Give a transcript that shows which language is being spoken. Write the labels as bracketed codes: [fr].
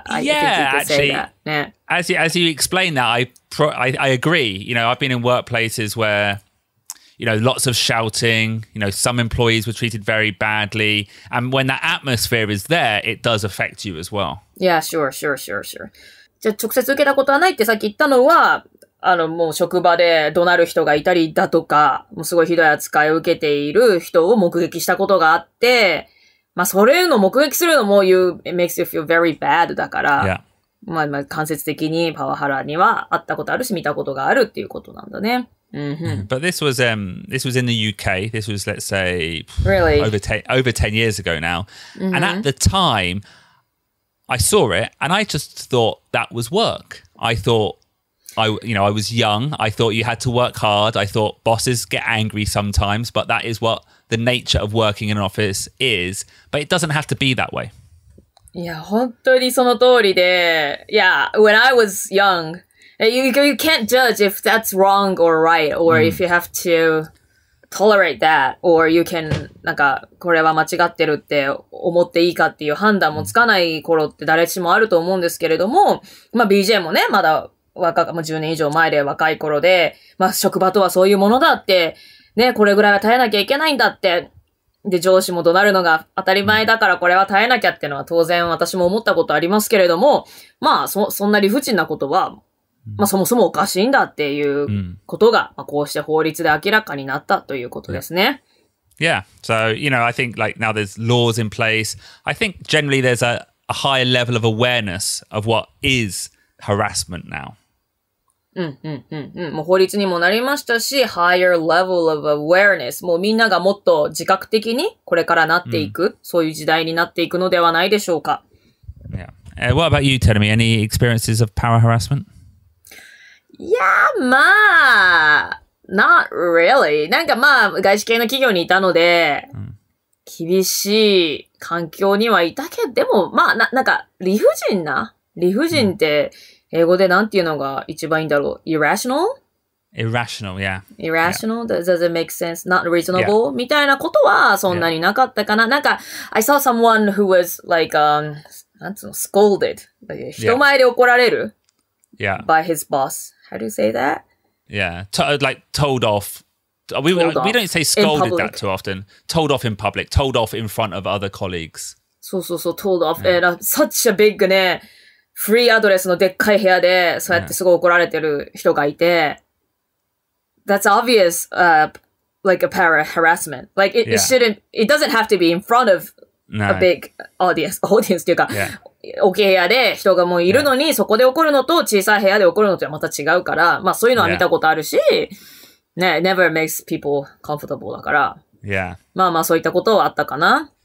[en] I think you could say that. Yeah. As you explain that, I agree. You know, I've been in workplaces where, you know, lots of shouting, you know, some employees were treated very badly. And when that atmosphere is there, it does affect you as well. Yeah, sure. [ja] じゃあ、直接受けたことはないってさっき言ったのは、もう職場で怒鳴る人がいたりだとか、もうすごいひどい扱いを受けている人を目撃したことがあって、まあ、それの目撃するのも [en] it makes you feel very bad [ja] だから、まあ、間接的にパワハラには会ったことあるし、見たことがあるっていうことなんだね。 [en] But this was in the UK. This was, let's say, really? over 10 years ago now. And at the time, I saw it and I just thought that was work. I thought, I was young. I thought you had to work hard. I thought bosses get angry sometimes, but that is what the nature of working in an office is. But it doesn't have to be that way. [ja] いや、本当にその通りで、 [en] Yeah, when I was young,You can't judge if that's wrong or right, or if you have to tolerate that, or you can, [ja] なんか、これは間違ってるって思っていいかっていう判断もつかない頃って誰しもあると思うんですけれども、まあ BJ もね、まだもう10年以上前で若い頃で、まあ職場とはそういうものだって、ね、これぐらいは耐えなきゃいけないんだって、で、上司も怒鳴るのが当たり前だからこれは耐えなきゃっていうのは当然私も思ったことありますけれども、まあそんな理不尽なことは、まあそもそもおかしいんだっていうことが、まあこうして法律で明らかになったということですね。 [en] Yeah. So, you know, I think like now there's laws in place. I think generally there's a higher level of awareness of what is harassment now. [ja] もう法律にもなりましたし、 [en] higher level of awareness. [ja] もうみんながもっと自覚的にこれからなっていく、そういう時代になっていくのではないでしょうか。 [en] Yeah. What about you, Terumi? Any experiences of power harassment? [ja] いや、まあ、 [en] not really. [ja] なんかまあ、外資系の企業にいたので、厳しい環境にはいたけど、でも、まあ、なんか、理不尽って、英語でなんていうのが一番いいんだろう ?irrational? [en] Irrational, yeah. Irrational? Does it make sense? Not reasonable? [ja] みたいなことはそんなになかったかな。 [en] なんか、I saw someone who was like, [ja] なんつうの [en] scolded. [ja] 人前で怒られる [en] by his boss. How do you say that? Yeah, like told off. We don't say scolded that too often. Told off in public, told off in front of other colleagues. そう、told off. Such a big [ja] ね、フリーアドレスのでっかい部屋で、そうやってすごい怒られてる人がいて、 [en] That's obvious, like a power harassment. Like it doesn't have to be in front of a big audience [ja] っていうか、大きい部屋で人がもういるのに、そこで怒るのと小さい部屋で怒るのとはまた違うから、まあそういうのは見たことあるし、ね、 [en] never makes people comfortable [ja] だから、まあまあそういったことはあったかな。